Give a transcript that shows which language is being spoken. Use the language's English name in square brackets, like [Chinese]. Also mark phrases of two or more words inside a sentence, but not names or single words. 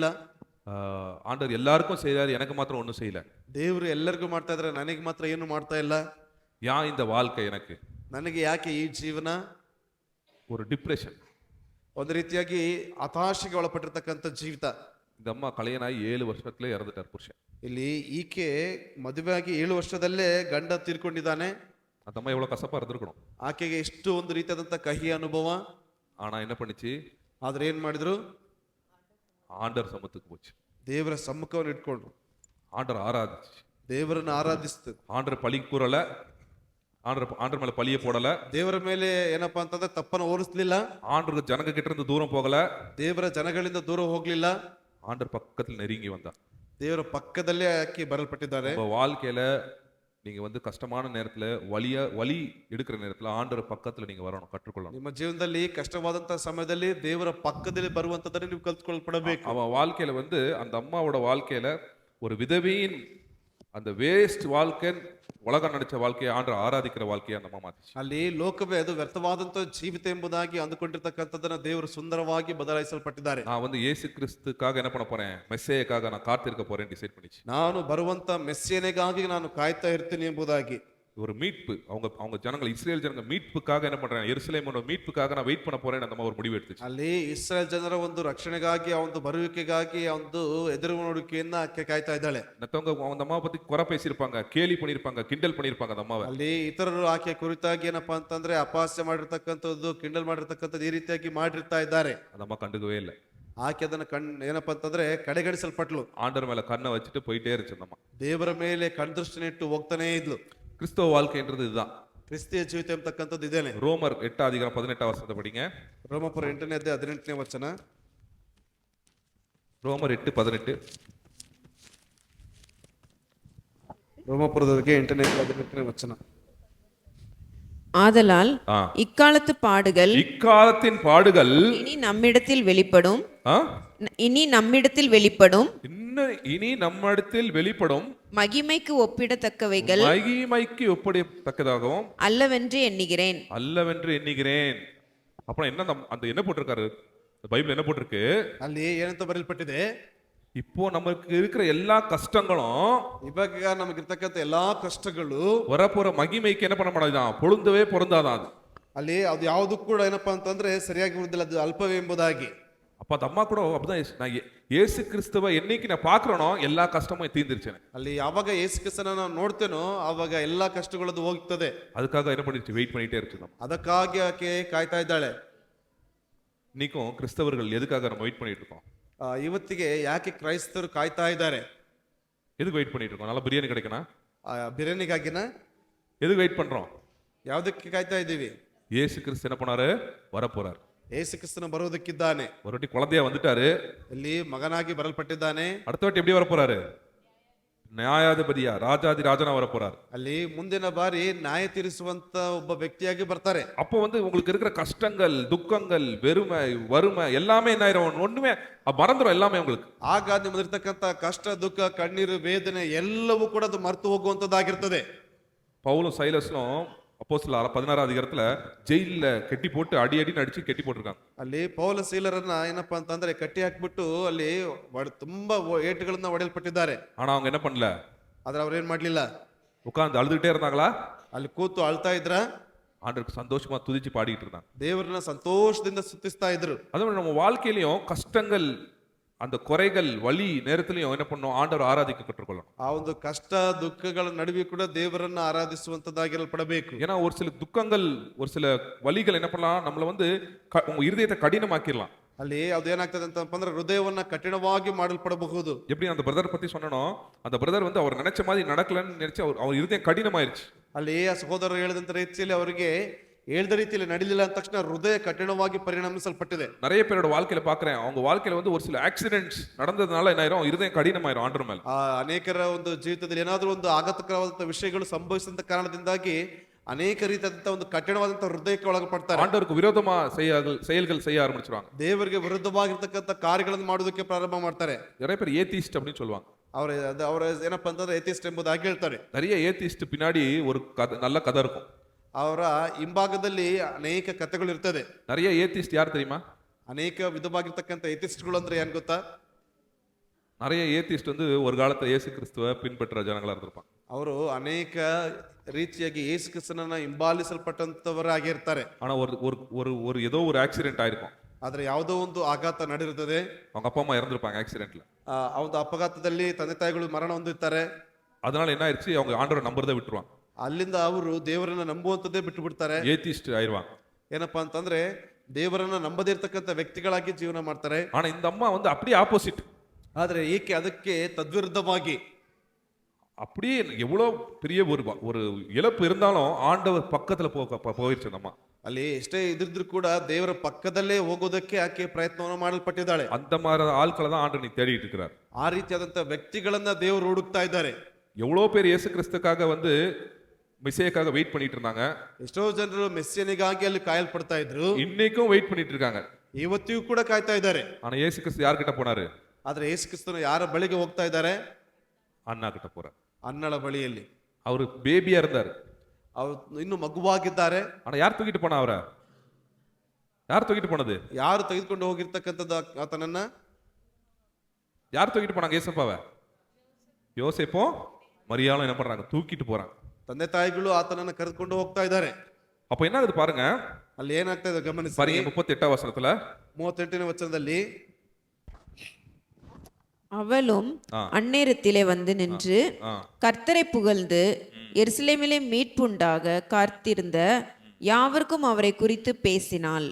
[Tamil] ஆண்டவர் எல்லாருக்கும் செய்றாரு, எனக்கு மாத்திரம் ஒன்றும் செய்யல. [Kannada] ದೇವರು ಎಲ್ಲರಿಗೂ ಮಾಡ್ತಾ ಇದ್ರೆ ನನಗೆ ಮಾತ್ರ ಏನು ಮಾಡ್ತಾ ಇಲ್ಲ. [Tamil] ஏன் இந்த வாழ்க்கை எனக்கு, [Kannada] ನನಗೆ ಯಾಕೆ ಈ ಜೀವನ? [Tamil] ஒரு டிப்ரெஷன். [Kannada] ಒಂದು ರೀತಿಯಾಗಿ ಹತಾಶೆಗೆ ಒಳಪಟ್ಟಿರ್ತಕ್ಕಂಥ ಜೀವಿತ. [Tamil] இந்த அம்மா கல்யாணம் ஆகி 7 வருஷத்துலயே இறந்துட்டார் புருஷன். [Kannada] ಇಲ್ಲಿ ಈಕೆ ಮದುವೆ ಆಗಿ 7 ವರ್ಷದಲ್ಲೇ ಗಂಡ ತೀರ್ಕೊಂಡಿದ್ದಾನೆ. [Tamil] அந்த அம்மா எவ்வளவு கசப்பா இருந்திருக்கணும். [Kannada] ಆಕೆಗೆ ಎಷ್ಟು ಒಂದು ರೀತಿಯಾದಂಥ ಕಹಿ ಅನುಭವ. [Tamil] ஆனா என்ன பண்ணிச்சு, [Kannada] ಆದ್ರೆ ಏನ್ ಮಾಡಿದ್ರು, [Tamil] ஆண்டவர் சமத்துக்கு போச்சு. [Kannada] ದೇವರ ಸಮ್ಮುಖವನ್ನು ಇಟ್ಕೊಂಡ್ರು, [Tamil] ஆண்டவர் ஆராதிச்சு, [Kannada] ದೇವರನ್ನು ಆರಾಧಿಸ್ತು. [Tamil] ஆண்டவர் பழி கூறல, ஆண்டவர் மேல பழிய போடல, [Kannada] ದೇವರ ಮೇಲೆ ಏನಪ್ಪಾ ಅಂತಂದ್ರೆ ತಪ್ಪನ್ನು ಹೋಲಿಸ್ಲಿಲ್ಲ. [Tamil] ஆண்டவருக்கு ஜனங்க கிட்ட இருந்து தூரம் போகல, [Kannada] ದೇವರ ಜನಗಳಿಂದ ದೂರ ಹೋಗ್ಲಿಲ್ಲ. [Tamil] ஆண்டவர் பக்கத்துல நெருங்கி வந்தா. [Kannada] ದೇವರ ಪಕ್ಕದಲ್ಲೇ ಆಕೆ ಬರಲ್ಪಟ್ಟಿದ್ದಾರೆ. [Tamil] உங்க வாழ்க்கையில நீங்க வந்து கஷ்டமான நேரத்துல வலி எடுக்கிற நேரத்துல ஆண்டவர் பக்கத்துல நீங்க வரணும், கற்றுக்கொள்ளணும். [Kannada] ನಿಮ್ಮ ಜೀವನದಲ್ಲಿ ಕಷ್ಟವಾದಂತಹ ಸಮಯದಲ್ಲಿ ದೇವರ ಪಕ್ಕದಲ್ಲಿ ಬರುವಂತದನ್ನು ನೀವು ಕಲ್ತ್ಕೊಳ್ಪಡಬೇಕು. [Tamil] அவன் வாழ்க்கையில வந்து அந்த அம்மாவோட வாழ்க்கையில ஒரு விதவையின் அந்த வேஸ்ட் வாழ்க்கை, உலகம் நடிச்ச வாழ்க்கையை ஆண்டவர் ஆராதிக்கிற வாழ்க்கையை அந்த அம்மா மாத்திச்சு. [Kannada] ಅಲ್ಲಿ ಲೋಕವೇ ಅದು ವ್ಯರ್ಥವಾದಂತಹ ಜೀವಿತ ಎಂಬುದಾಗಿ ಅಂದುಕೊಂಡಿರ್ತಕ್ಕಂಥದ್ದನ್ನ ದೇವರು ಸುಂದರವಾಗಿ ಬದಲಾಯಿಸಲ್ಪಟ್ಟಿದ್ದಾರೆ. [Tamil] நான் வந்து இயேசு கிறிஸ்துக்காக என்ன பண்ண போறேன், மெஸ்ஸேக்காக நான் காத்திருக்க போறேன் டிசைட் பண்ணிச்சு. [Kannada] ನಾನು ಬರುವಂತ ಮೆಸ್ಸಿಯನಿಗಾಗಿ ನಾನು ಕಾಯ್ತಾ ಇರ್ತೀನಿ ಎಂಬುದಾಗಿ. [Tamil] ஒரு மீட்பு, அவங்க ஜனங்கள், இஸ்ரேல் ஜனங்க மீட்புக்காக என்ன பண்றேன், எருசலேமோட மீட்புக்காக நான் வெயிட் பண்ண போறேன் அந்த மாதிரி ஒரு முடிவு எடுத்துச்சு. [Kannada] ಅಲ್ಲಿ ಇಸ್ರಾಯೇಲ್ ಜನರ ಒಂದು ರಕ್ಷಣೆಗಾಗಿ, ಆ ಒಂದು ಬರುವಿಕೆಗಾಗಿ, ಆ ಒಂದು ಎದುರು ನೋಡುವಿಕೆಯನ್ನ ಆಕೆ ಕಾಯ್ತಾ ಇದ್ದಾಳೆ. [Tamil] மத்தவங்க அந்த அம்மாவை பத்தி குறை பேசியிருப்பாங்க, கேலி பண்ணியிருப்பாங்க, கிண்டல் பண்ணியிருப்பாங்க அந்த அம்மாவை. [Kannada] ಅಲ್ಲಿ ಇತರರು ಆಕೆ ಕುರಿತಾಗಿ ಏನಪ್ಪಾ ಅಂತಂದ್ರೆ ಅಪಹಾಸ್ಯ ಮಾಡಿರ್ತಕ್ಕಂಥದ್ದು, ಕಿಂಡಲ್ ಮಾಡಿರ್ತಕ್ಕಂಥದ್ದು ಈ ರೀತಿಯಾಗಿ ಮಾಡಿರ್ತಾ ಇದ್ದಾರೆ. [Tamil] அந்த அம்மா கண்டுக்கவே இல்லை. [Kannada] ಆಕೆ ಅದನ್ನ ಏನಪ್ಪಾ ಅಂತಂದ್ರೆ ಕಡೆಗಣಿಸಲ್ಪಟ್ಲು. [Tamil] ஆண்டவர் மேல கண்ணை வச்சுட்டு போயிட்டே இருந்துச்சு அந்த அம்மா. [Kannada] ದೇವರ ಮೇಲೆ ಕಣ್ದೃಷ್ಟಿನ ಇಟ್ಟು ಹೋಗ್ತಾನೆ ಇದ್ಲು. [Tamil] கிறிஸ்தவ வாழ்க்கைன்றது இதுதான். [Kannada] ಕ್ರಿಸ್ತಿಯ ಜೀವಿತ ಎಂಬತಕ್ಕಂಥದ್ದು ಇದೇನೆ. [Tamil] ரோமர் 8:18 படிங்க. [Kannada] ರೋಮಾಪುರ 8ನೇ ಅಧ್ಯಾಯ 18ನೇ ವಚನ. [Tamil] ரோமர் 8:18. [Kannada] ರೋಮಾಪುರದವರಿಗೆ 8ನೇ 18ನೇ ವಚನ. [Tamil] ஆதலால் இக்காலத்தின் பாடுகள் இனி நம்மிடத்தில் வெளிப்படும் இனி நம்மிடத்தில் வெளிப்படும் மகிமைக்கு ஒப்பிடத்தக்கதாகவும் அல்லவென்று எண்ணுகிறேன். அப்புறம் என்ன, அந்த என்ன போட்டிருக்காரு பைபிள், என்ன போட்டிருக்கு, [Kannada] ಅಲ್ಲಿ ಏನಂತ ಬರೆಯಲ್ಪಟ್ಟಿದೆ, [Tamil] இப்போ நமக்கு இருக்கிற எல்லா கஷ்டங்களும் [Kannada] ಇವಾಗ ನಮಗಿರ್ತಕ್ಕಂಥ ಎಲ್ಲಾ ಕಷ್ಟಗಳು [Tamil] வரப்போற மகிமைக்கு என்ன பண்ண மாட்டாதான், பொழுந்தவே பொருந்தாதான் அது. [Kannada] ಅಲ್ಲಿ ಅದು ಯಾವುದು ಕೂಡ ಏನಪ್ಪಾ ಅಂತಂದ್ರೆ ಸರಿಯಾಗಿ ಇರುವುದಿಲ್ಲ, ಅದು ಅಲ್ಪವೇ ಎಂಬುದಾಗಿ. [Tamil] அப்ப அந்த அம்மா கூட அப்படிதான் நான் இயேசு கிறிஸ்துவ என்னைக்கு நான் பாக்குறேனோ எல்லா கஷ்டமும் தீர்ந்துருச்சேன். [Kannada] ಅಲ್ಲಿ ಯಾವಾಗ ಯೇಸು ಕ್ರಿಸ್ತನ ನಾವು ನೋಡ್ತೇನೋ ಆವಾಗ ಎಲ್ಲಾ ಕಷ್ಟಗಳದ್ದು ಹೋಗ್ತದೆ. [Tamil] அதுக்காக என்ன பண்ணிட்டு வெயிட் பண்ணிட்டே இருக்கு நம்ம. [Kannada] ಅದಕ್ಕಾಗಿ ಆಕೆ ಕಾಯ್ತಾ ಇದ್ದಾಳೆ. [Tamil] இன்னைக்கும் கிறிஸ்தவர்கள் எதுக்காக நம்ம வெயிட் பண்ணிட்டு இருக்கோம்? [Kannada] ಇವತ್ತಿಗೆ ಯಾಕೆ ಕ್ರೈಸ್ತರು ಕಾಯ್ತಾ ಇದ್ದಾರೆ? [Tamil] எதுக்கு வெயிட் பண்ணிட்டு இருக்கோம்? நல்லா பிரியாணி கிடைக்கணும். [Kannada] ಬಿರಿಯಾನಿಗಾಗಿನ? [Tamil] எதுக்கு வெயிட் பண்றோம்? [Kannada] ಯಾವ್ದಕ್ಕೆ ಕಾಯ್ತಾ ಇದ್ದೀವಿ? [Tamil] இயேசு கிறிஸ்து என்ன பண்ணாரு? வரப்போறார். [Kannada] ಯೇಸು ಕ್ರಿಸ್ತನ ಬರುವುದಕ್ಕಿದ್ದಾನೆ. [Tamil] ஒரு வாட்டி குழந்தையா வந்துட்டாரு, [Kannada] ಇಲ್ಲಿ ಮಗನಾಗಿ ಬರಲ್ಪಟ್ಟಿದ್ದಾನೆ. [Tamil] அடுத்த வாட்டி எப்படி வரப்போறாரு? [Kannada] ನ್ಯಾಯಾಧಿಪತಿಯ ರಾಜಾದಿ ರಾಜನ வரப்போறார். ಅಲ್ಲಿ ಮುಂದಿನ ಬಾರಿ ನ್ಯಾಯ ತೀರಿಸುವಂತ ಒಬ್ಬ ವ್ಯಕ್ತಿಯಾಗಿ ಬರ್ತಾರೆ. [Tamil] அப்போ வந்து உங்களுக்கு இருக்கிற கஷ்டங்கள், துக்கங்கள், வெறுமை, வறுமை எல்லாமே என்ன ஆயிரும்? ஒண்ணுமே மறந்துடும் எல்லாமே உங்களுக்கு. [Kannada] ಆಗ ನಿಮ್ಮದಿರ್ತಕ್ಕಂಥ ಕಷ್ಟ, ದುಃಖ, ಕಣ್ಣೀರು, ವೇದನೆ ಎಲ್ಲವೂ ಕೂಡ ಅದು ಮರೆತು ಹೋಗುವಂತದ್ದಾಗಿರ್ತದೆ. [Tamil] பவுலும் சைலஸ்லும் அப்போஸ்தலர் 16 அதிகாரத்துல ஜெயில்ல கட்டி போட்டு அடி அடின்னு அடிச்சு கட்டி போட்டிருக்காங்க. [Kannada] ಅಲ್ಲಿ ಪೌಲ ಸೀಲರನ್ನ ಏನಪ್ಪಾ ಅಂತಂದ್ರೆ ಕಟ್ಟಿ ಹಾಕ್ಬಿಟ್ಟು ಅಲ್ಲಿ ತುಂಬಾ ಏಟುಗಳನ್ನ ಹೊಡೆಯಲ್ಪಟ್ಟಿದ್ದಾರೆ. [Tamil] ஆனா அவங்க என்ன பண்ணல? [Kannada] ಆದ್ರೆ ಅವ್ರೇನ್ ಮಾಡ್ಲಿಲ್ಲ, [Tamil] உட்கார்ந்து அழுதுகிட்டே இருந்தாங்களா? [Kannada] ಅಲ್ಲಿ ಕೂತು ಅಳ್ತಾ ಇದ್ರ, [Tamil] ஆண்டவருக்கு சந்தோஷமா துதிச்சு பாடிட்டு இருந்தாங்க. [Kannada] ದೇವರನ್ನ ಸಂತೋಷದಿಂದ ಸ್ತುತಿಸ್ತಾ ಇದ್ರು. [Tamil] அதுவும் நம்ம வாழ்க்கையிலயும் கஷ்டங்கள், அந்த குறைகள், வலி நேரத்திலையும் என்ன பண்ணணும்? ஆண்டவர் ஆராதிக்க கற்றுக்கொள்ளணும். [Kannada] ಆ ಒಂದು ಕಷ್ಟ ದುಃಖಗಳ ನಡುವೆ ಕೂಡ ದೇವರನ್ನ ಆರಾಧಿಸುವಂತದ್ದಾಗಿರಲ್ಪಡಬೇಕು. [Tamil] ஏன்னா ஒரு சில துக்கங்கள், ஒரு சில வலிகள் என்ன பண்ணலாம், நம்மள வந்து உங்க இருதயத்தை கடினமாக்கிடலாம். [Kannada] ಅಲ್ಲಿ ಅದೇನಾಗ್ತದೆ ಅಂತಂದ್ರೆ ಹೃದಯವನ್ನ ಕಠಿಣವಾಗಿ ಮಾಡಲ್ಪಡಬಹುದು. [Tamil] எப்படி அந்த பிரதர் பத்தி சொன்னனோ, அந்த பிரதர் வந்து அவர் நினைச்ச மாதிரி நடக்கலன்னு நினைச்சு அவர் இருதயம் கடினமாயிருச்சு. [Kannada] ಅಲ್ಲಿ ಆ ಸಹೋದರರು ಹೇಳಿದಂತ ರೀತಿಯಲ್ಲಿ ಅವರಿಗೆ ಹೇಳಿದ ರೀತಿಯಲ್ಲಿ ನಡೀಲಿಲ್ಲ ಅಂದ ತಕ್ಷಣ ಹೃದಯ ಕಠಿಣವಾಗಿ ಪರಿಣಮಿಸಲ್ಪಟ್ಟಿದೆ. [Tamil] நிறைய பேரோட வாழ்க்கையில பாக்குறேன், அவங்க வாழ்க்கையில வந்து ஒரு சில ஆக்சிடென்ட்ஸ் நடந்ததுனால என்ன ஆயிரும்? இருதயம் கடினமாயிரும் ஆண்டவர் மேல. [Kannada] ಅನೇಕರ ಒಂದು ಜೀವಿತದಲ್ಲಿ ಏನಾದರೂ ಒಂದು ಆಘಾತಕರವಾದಂತಹ ವಿಷಯಗಳು ಸಂಭವಿಸಿದ ಕಾರಣದಿಂದಾಗಿ ಅನೇಕ ರೀತಿಯಾದಂತಹ ಒಂದು ಕಠಿಣವಾದಂತಹ ಹೃದಯಕ್ಕೆ ಒಳಗಪಡ್ತಾರೆ. [Tamil] ஆண்டவருக்கு விரோதமா செயல்கள் செய்ய ஆரம்பிச்சிருவாங்க. [Kannada] ದೇವರಿಗೆ ವಿರುದ್ಧವಾಗಿರ್ತಕ್ಕಂಥ ಕಾರ್ಯಗಳನ್ನು ಮಾಡೋದಕ್ಕೆ ಪ್ರಾರಂಭ ಮಾಡ್ತಾರೆ. [Tamil] நிறைய பேர் ஏத்திஸ்ட் அப்படின்னு சொல்லுவாங்க. [Kannada] ಅವರ ಏನಪ್ಪಾ ಅಂತಂದ್ರೆ ಏಥಿಸ್ಟ್ ಎಂಬುದಾಗಿ ಹೇಳ್ತಾರೆ. [Tamil] நிறைய ஏத்திஸ்ட் பின்னாடி ஒரு நல்ல கதை இருக்கும். [Kannada] ಅವರ ಹಿಂಭಾಗದಲ್ಲಿ ಅನೇಕ ಕಥೆಗಳು ಇರ್ತದೆ. [Tamil] நிறைய ஏத்திஸ்ட் யார் தெரியுமா? [Kannada] ಅನೇಕ ವಿಧವಾಗಿರ್ತಕ್ಕಂಥ ಏಥಿಸ್ಟ್ಗಳು ಅಂದ್ರೆ ಏನ್ ಗೊತ್ತಾ? [Tamil] நிறைய ஏத்திஸ்ட் வந்து ஒரு காலத்துல இயேசு கிறிஸ்துவை பின்பற்ற ஜனங்களா இருந்திருப்பாங்க. [Kannada] ಅವರು ಅನೇಕ ರೀತಿಯಾಗಿ ಯೇಸು ಕ್ರಿಸ್ತನನ್ನ ಹಿಂಬಾಲಿಸಲ್ಪಟ್ಟಂತವರಾಗಿರ್ತಾರೆ. [Tamil] ஆனா ஒரு ஏதோ ஒரு ஆக்சிடென்ட் ஆயிருக்கும். [Kannada] ಆದ್ರೆ ಯಾವುದೋ ಒಂದು ಆಘಾತ ನಡೆದಿರ್ತದೆ. [Tamil] அவங்க அப்பா அம்மா இறந்திருப்பாங்க ஆக்சிடென்ட்ல. [Kannada] ಆ ಒಂದು ಅಪಘಾತದಲ್ಲಿ ತಂದೆ ತಾಯಿಗಳು ಮರಣ ಹೊಂದಿರ್ತಾರೆ. [Tamil] அதனால என்ன ஆயிடுச்சு? அவங்க ஆண்டவரை நம்புறதை விட்டுருவாங்க. [Kannada] ಅಲ್ಲಿಂದ ಅವರು ದೇವರನ್ನ ನಂಬುವಂತದ್ದೇ ಬಿಟ್ಟು ಬಿಡ್ತಾರೆ. [Tamil] ஏத்திஸ்ட் ஆயிருவாங்க. [Kannada] ಏನಪ್ಪಾ ಅಂತಂದ್ರೆ ದೇವರನ್ನ ನಂಬದೇ ಇರ್ತಕ್ಕಂಥ ವ್ಯಕ್ತಿಗಳಾಗಿ ಜೀವನ ಮಾಡ್ತಾರೆ. [Tamil] ஆனா இந்த அம்மா வந்து அப்படியே ஆப்போசிட். [Kannada] ಆದ್ರೆ ಏಕೆ ಅದಕ್ಕೆ ತದ್ವಿರುದ್ಧವಾಗಿ [Tamil] அப்படியே எவ்வளவு பெரிய ஒரு இழப்பு இருந்தாலும் ஆண்டவர் பக்கத்துல போயிடுச்சு அந்த அம்மா. [Kannada] ಅಲ್ಲಿ ಎಷ್ಟೇ ಇದ್ರಿದ್ರು ಕೂಡ ದೇವರ ಪಕ್ಕದಲ್ಲೇ ಹೋಗೋದಕ್ಕೆ ಆಕೆ ಪ್ರಯತ್ನವನ್ನು ಮಾಡಲ್ಪಟ್ಟಿದ್ದಾಳೆ. [Tamil] அந்த மாதிரி ஆட்களை தான் ஆண்டவர் நீ தேடிட்டு இருக்கிறார். [Kannada] ಆ ರೀತಿಯಾದಂತಹ ವ್ಯಕ್ತಿಗಳನ್ನ ದೇವರು ಹುಡುಕ್ತಾ ಇದ್ದಾರೆ. [Tamil] எவ்வளவு பேர் இயேசு கிறிஸ்துக்காக வந்து மெசியாக்காக வெயிட் பண்ணிட்டு இருந்தாங்க. [Kannada] ಎಷ್ಟೋ ಜನರು ಮೆಸ್ಸಿಯನಿಗಾಗಿ ಅಲ್ಲಿ ಕಾಯಲ್ಪಡ್ತಾ ಇದ್ರು. [Tamil] இன்னைக்கும் வெயிட் பண்ணிட்டு இருக்காங்க. [Kannada] ಇವತ್ತಿಗೂ ಕೂಡ ಕಾಯ್ತಾ ಇದ್ದಾರೆ. [Tamil] ஆனா இயேசு கிறிஸ்து யார்கிட்ட போனாரு? [Kannada] ಆದ್ರೆ ಯೇಸು ಕ್ರಿಸ್ತನು ಯಾರ ಬಳಿಗೆ ಹೋಗ್ತಾ ಇದ್ದಾರೆ? [Tamil] அண்ணா கிட்ட போறார். [Kannada] ಅನ್ನಳ ಬಳಿಯಲ್ಲಿ. [Tamil] அவரு பேபியா இருந்தாரு. [Kannada] ಅವರು ಇನ್ನು ಮಗುವಾಗಿದ್ದಾರೆ. [Tamil] ஆனா யார் தூக்கிட்டு போனா அவரை? யார் தூக்கிட்டு போனது? [Kannada] ಯಾರು ತೆಗೆದುಕೊಂಡು ಹೋಗಿರ್ತಕ್ಕಂಥದ್ದು ಆತನನ್ನ? [Tamil] யார் தூக்கிட்டு போனாங்க ஏசப்பாவை? யோசேப்பும் மரியாளும் என்ன பண்றாங்க? தூக்கிட்டு போறாங்க. [Kannada] ತಂದೆ ತಾಯಿಗಳು ಆತನನ್ನ ಕರೆದುಕೊಂಡು ಹೋಗ್ತಾ ಇದ್ದಾರೆ. [Tamil] அப்ப என்ன ஆகுது பாருங்க. [Kannada] ಅಲ್ಲಿ ಏನಾಗ್ತಾ ಇದೆ ಗಮನಿಸಿ. [Tamil] பாருங்க 38 வசனத்துல [Kannada] 38ನೇ ವಚನದಲ್ಲಿ [Tamil] அவளும் அந்நேரத்திலே வந்து நின்று கர்த்தரை புகழ்ந்து எருசலேமிலே மீட்புண்டாக காத்திருந்த யாவருக்கும் அவரை குறித்து பேசினாள்.